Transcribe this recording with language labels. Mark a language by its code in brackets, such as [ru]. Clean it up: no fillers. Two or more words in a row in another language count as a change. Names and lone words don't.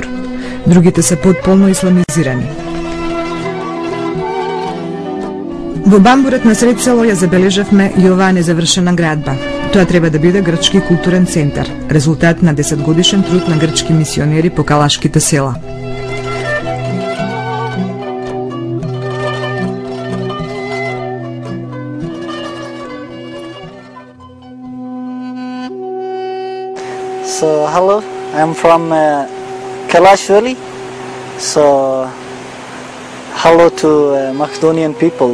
[mk] Другите се потполно исламизирани. Во Бамбурет на сред село ја забележавме и оваа незавршена градба. Тоа треба да биде грчки културен центар, резултат на 10-годишен труд на грчки мисионери по калашките села. [en] So hello, I'm from Kalash Valley. So hello to Macedonian people.